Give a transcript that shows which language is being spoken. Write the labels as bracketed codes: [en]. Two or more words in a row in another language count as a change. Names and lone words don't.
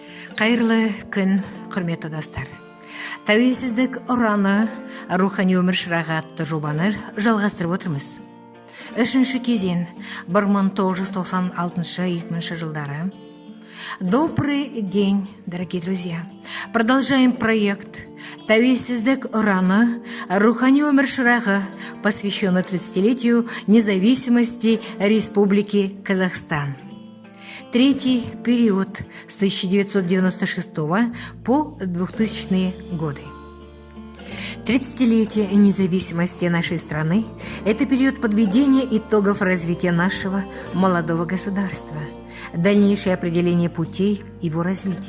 [kk] Қайырлы күн, құрметті достар. Тәуелсіздік ұраны рухани өмір шырағы атты жобаны жалғастырып отырмыз. Үшінші кезең 1996-2000 жылдары. [ru] Добрый день, дорогие друзья. Продолжаем проект «Тәуелсіздік ұраны. Рухани өмір шырағы», посвященный 30-летию независимости Республики Казахстан. Третий период с 1996 по 2000 годы. 30-летие независимости нашей страны – это период подведения итогов развития нашего молодого государства, дальнейшее определение путей его развития.